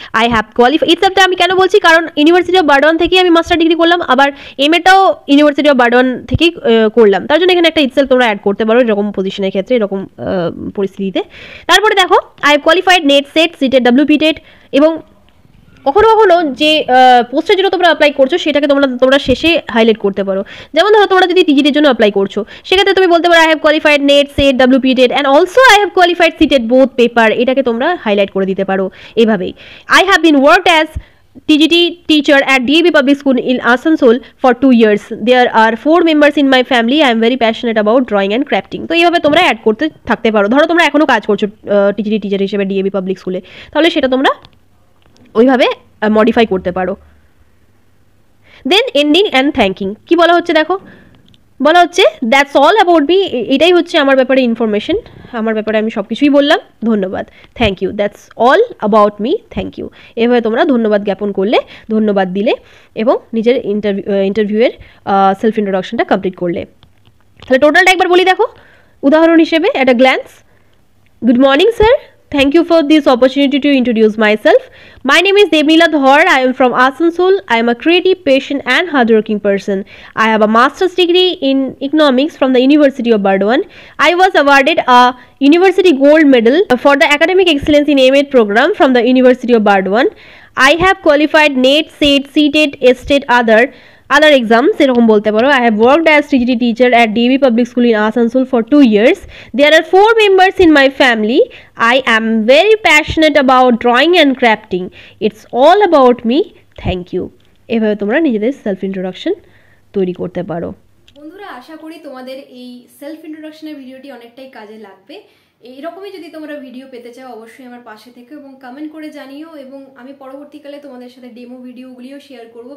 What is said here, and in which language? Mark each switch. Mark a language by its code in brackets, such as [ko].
[en] I have qualified, [bn] itselfটা আমি কেন বলছি, কারণ ইউনিভার্সিটি অফ বার্ডওয়ান থেকেই আমি মাস্টার ডিগ্রি করলাম, আবার M.Edটাও ইউনিভার্সিটি অফ বার্ডওয়ান থেকেই করলাম, তার জন্য এখানে একটা itself তোমরা অ্যাড করতে পারো এরকম পজিশনের ক্ষেত্রে, এরকম পরিস্থিতিতে। তারপরে দেখো, [en] I have qualified [bn] net, set, CTET, WBTET, এবং কখনো কখনো যে পোস্টের জন্য তোমরা অ্যাপ্লাই করছো সেটাকে তোমরা শেষে হাইলাইট করতে পারো। যেমন ধরো তোমরা যদি টিজিটির জন্য অ্যাপ্লাই করছো, সেক্ষেত্রে তুমি বলতে পারো [en] I have qualified NET, SET, WP TET and also I have qualified CTET both paper, [bn] এটাকে তোমরা হাইলাইট করে দিতে পারো এভাবেই। [en] I have been worked as TGT teacher at DAV Public School in Asansol for 2 years. There are 4 members in my family. I am very passionate about drawing and crafting. [bn] তো এইভাবে তোমরা add করতে থাকতে পারো। ধরো তোমরা এখনো কাজ করছো টিজিটি টিচার হিসেবে DAV পাবলিক স্কুলে, তাহলে সেটা তোমরা ওইভাবে মডিফাই করতে পারো। [en] then ending and thanking, [bn] কি বলা হচ্ছে দেখো, বলা হচ্ছে [en] that's all about me, [bn] এটাই হচ্ছে আমার ব্যাপারে ইনফরমেশন, আমার ব্যাপারে আমি সব কিছুই বললাম, ধন্যবাদ, [en] thank you, [bn] that's all about me, thank you. এভাবে তোমরা ধন্যবাদ জ্ঞাপন করলে, ধন্যবাদ দিলে এবং নিজের ইন্টারভিউয়ের সেলফ ইন্ট্রোডাকশনটা কমপ্লিট করলে। তাহলে টোটালটা একবার বলি দেখো, উদাহরণ হিসেবে [en] at a glance. Good morning, sir. Thank you for this opportunity to introduce myself. My name is Devnila Dhar. I am from Asansol. I am a creative, patient and hardworking person. I have a master's degree in economics from the University of Burdwan. I was awarded a University Gold Medal for the academic excellence in MA program from the University of Burdwan. I have qualified NET, SET, CTET, STET, other exams [bn] এরকম বলতে পারো। [en] I have worked as TGT teacher at DAV Public School in Asansol for 2 years. There are 4 members in my family. I am very passionate about drawing and crafting. It's all about me. Thank you. [bn] এভাবে তোমরা নিজেদের self introduction তৈরি করতে পারো। বন্ধুরা, আশা করি তোমাদের এই সেলফ ইন্ট্রোডাকশনের ভিডিওটি অনেকটাই কাজে লাগবে। এইরকমই যদি তোমরা ভিডিও পেতে চাও অবশ্যই আমার পাশে থেকে এবং কমেন্ট করে জানিও, এবং আমি পরবর্তীকালে তোমাদের সাথে ডেমো ভিডিওগুলিও শেয়ার করব।